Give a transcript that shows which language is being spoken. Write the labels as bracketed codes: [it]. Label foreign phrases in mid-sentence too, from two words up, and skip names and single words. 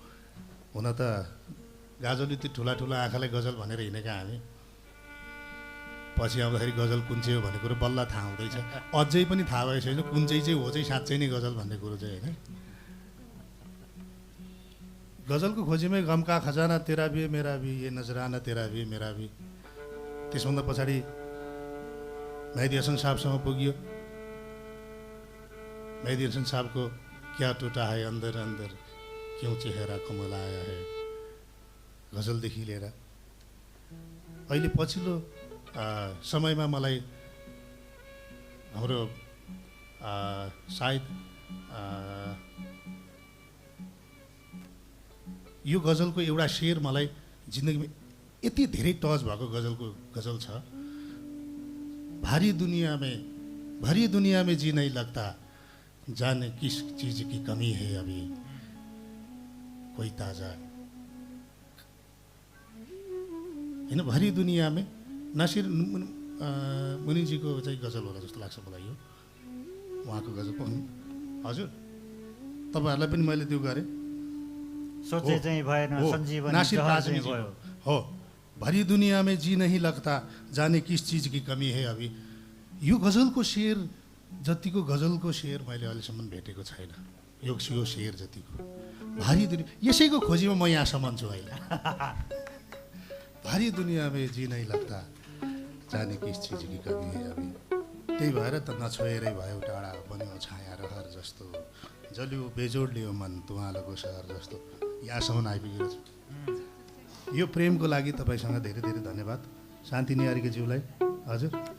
[ne] हुन त गाजलले त्यो ठुला ठुला आँखालाई गजल भनेर हिँडेका हामी, पछि आउँदाखेरि गजल कुन चाहिँ हो भन्ने कुरो बल्ल थाहा हुँदैछ। अझै पनि थाहा भएको छैन कुन चाहिँ हो चाहिँ साँच्चै नै गजल भन्ने कुरो चाहिँ होइन। गजलको खोजीमै [hi] गम का खजाना तेरा भी मेरा भी, ये नजराना तेरा भी मेरा भी। [ne] त्यसभन्दा पछाडि मेहदी हसन साहबसँग पुग्यो। [hi] मेहदी हसन साहबको क्या टुटा है अंदर अंदर, क्यों चेहरा कमलाया है, [ne] गजलदेखि लिएर अहिले पछिल्लो समयमा मलाई हाम्रो सायद यो गजलको एउटा शेर मलाई जिन्दगीमा यति धेरै टच भएको गजल छ। [hi] भारी दुनिया में जी नहीं लगता, जाने किस चीज की कमी है अभी, कोई ताजा होइन। भरी दुनिया में [ne] नासिर मुनिजीको चाहिँ गजल होला जस्तो लाग्छ मलाई यो, उहाँको गजल पनि। हजुर तपाईँहरूलाई पनि मैले त्यो गरेँ, सोचे चाहिँ भएन, सञ्जीवनी नासिर काजमी भयो हो। [hi] भरी दुनिया में जी नहीं लगता, जाने किस चीज की कमी है अभी। [ne] यो गजलको शेर जतिको गजलको शेर मैले अहिलेसम्म भेटेको छैन, यो शेर जतिको। [hi] भारी दुनिया, [ne] यसैको खोजीमा म यहाँसम्म छु अहिले। [hi] भारी दुनिया में जी नहीं लगता, जाने किस चीज की कमी है अभी। [ne] त्यही भएर त नछोएरै भयो टाढा, बन्यो छाया रहर जस्तो, जल्यो बेजोड लियो मन तुवालोको सहर जस्तो। यहाँसम्म आइपुगेको छु। यो प्रेमको लागि तपाईँसँग धेरै धेरै धन्यवाद शान्ति निहारीज्यूलाई। हजुर